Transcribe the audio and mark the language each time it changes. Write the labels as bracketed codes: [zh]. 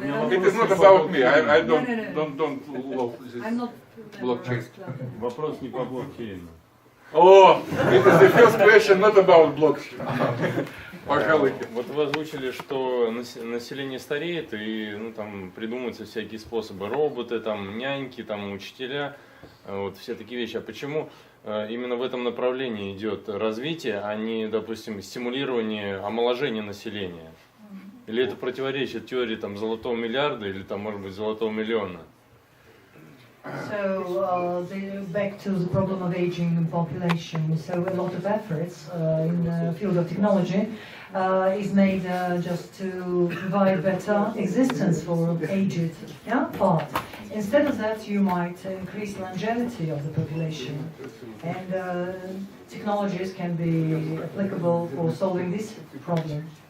[en] It is not about me. I don't love this blockchain. [ru] Вопрос не по блокчейну. [en] Oh, it is the first question, not about blockchain. [ru] Пожалуйте. Вот вы озвучили, что население стареет, и там придумываются всякие способы, роботы, там, няньки, там, учителя, вот все такие вещи. А почему именно в этом направлении идет развитие, а не, допустим, стимулирование омоложения населения? Или это противоречит теории там, золотого миллиарда или, там, может быть, золотого миллиона? [en] So, back to the problem of aging population. So, a lot of efforts in the field of technology is made just to provide better existence for aged part. Instead of that, you might increase longevity of the population, and technologies can be applicable for solving this problem.